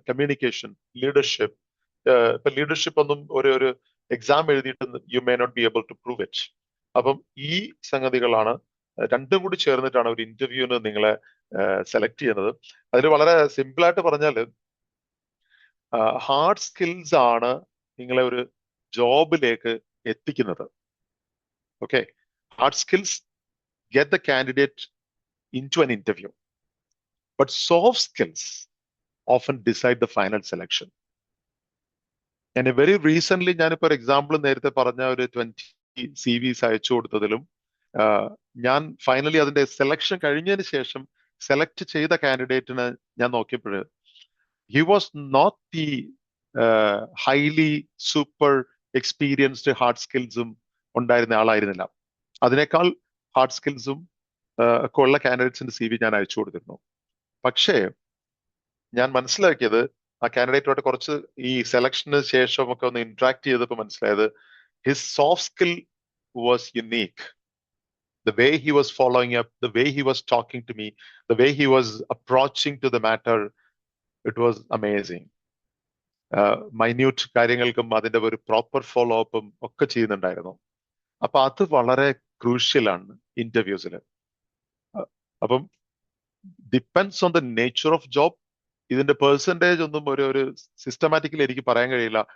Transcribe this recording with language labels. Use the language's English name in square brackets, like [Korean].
[English] Communication, leadership. [Malayalam] ഇപ്പൊ leadership ഒന്നും ഒരു എക്സാം എഴുതിയിട്ട് [English] You may not be able to prove it. [Malayalam] അപ്പം ഈ സംഗതികളാണ് രണ്ടും കൂടി ചേർന്നിട്ടാണ് ഒരു ഇന്റർവ്യൂവിന് നിങ്ങളെ സെലക്ട് ചെയ്യുന്നത്. അതിൽ വളരെ സിമ്പിൾ ആയിട്ട് പറഞ്ഞാൽ ഹാർഡ് സ്കിൽസ് ആണ് നിങ്ങളെ ഒരു ജോബിലേക്ക് എത്തിക്കുന്നത്. [English] Okay, hard skills get the candidate into an interview, but soft skills often decide the final selection. And very recently, [Malayalam] ഞാനിപ്പോ ഒരു എക്സാമ്പിൾ നേരത്തെ പറഞ്ഞ ഒരു 20 CVs അയച്ചു കൊടുത്തതിലും ഞാൻ ഫൈനലി അതിന്റെ സെലക്ഷൻ കഴിഞ്ഞതിന് ശേഷം സെലക്ട് ചെയ്ത കാൻഡിഡേറ്റിന് ഞാൻ നോക്കിയപ്പോൾ [English] he was not the highly super experienced [Malayalam] hard സ്കിൽസും ഉണ്ടായിരുന്ന ആളായിരുന്നില്ല. അതിനേക്കാൾ ഹാർഡ് സ്കിൽസും ഒക്കെ ഉള്ള കാൻഡിഡേറ്റ്സിന്റെ CV ഞാൻ അയച്ചു കൊടുത്തിരുന്നു. പക്ഷേ ഞാൻ മനസ്സിലാക്കിയത് ആ കാൻഡിഡേറ്റുമായിട്ട് കുറച്ച് ഈ സെലക്ഷന് ശേഷം ഒക്കെ ഒന്ന് ഇന്ററാക്ട് ചെയ്തപ്പോൾ മനസ്സിലായത് [English] His soft skill was unique. The way he was following up, the way he was talking to me, the way he was approaching to the matter, it was amazing. [Malayalam] Minute കാര്യങ്ങൾക്കും അതിന്റെ ഒരു proper follow അപ്പും ഒക്കെ ചെയ്യുന്നുണ്ടായിരുന്നു. അപ്പൊ അത് വളരെ ക്രൂഷ്യലാണ് ഇന്റർവ്യൂസിൽ. അപ്പം [English] Depends on the nature of job. [Malayalam] ഇതിന്റെ പെർസെൻറ്റേജ് ഒന്നും ഒരു സിസ്റ്റമാറ്റിക്കലി എനിക്ക് പറയാൻ കഴിയില്ല.